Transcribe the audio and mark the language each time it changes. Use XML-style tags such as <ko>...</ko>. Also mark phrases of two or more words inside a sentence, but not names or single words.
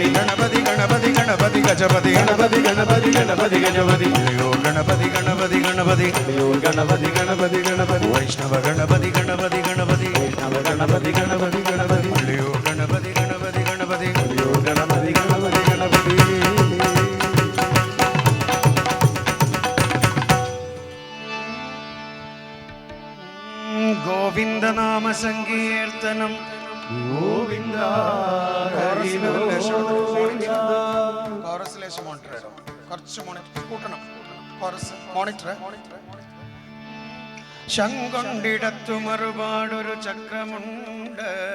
<kn>ಗಣಪತಿ ಗಣಪತಿ ಗಣಪತಿ ಗಜಪತಿ ಗಣಪತಿ ಗಣಪತಿ ಗಣಪತಿ ಗಜಪತಿ ಮಳ್ಳಿಯೂರ್ ಗಣಪತಿ ಗಣಪತಿ ಗಣಪತಿ ಹಳ್ಳಿಯೂರ್ ಗಣಪತಿ ಗಣಪತಿ ಗಣಪತಿ ವೈಷ್ಣವ ಗಣಪತಿ ಗಣಪತಿ ಗಣಪತಿ ವೈಷ್ಣವ ಗಣಪತಿ ಗಣಪತಿ ಗಣಪತಿ ಮಳ್ಳಿಯೂರ್ ಗಣಪತಿ ಗಣಪತಿ ಗಣಪತಿ ಹಳ್ಳಿಯೂರ್ ಗಣಪತಿ ಗಣಪತಿ ಗಣಪತಿ</kn> <ml>ഗോവിന്ദ നാമ സങ്കീർത്തനം ഗോവിന്ദ കോറസ് ലേശം മോണിറ്റർ ഇടും കുറച്ച് മോണിറ്റർ കൂട്ടണം കോറസ് മോണിറ്റർ ശങ്കൊണ്ടിടത്തു മറുപാടൊരു ചക്രമുണ്ട്</ml>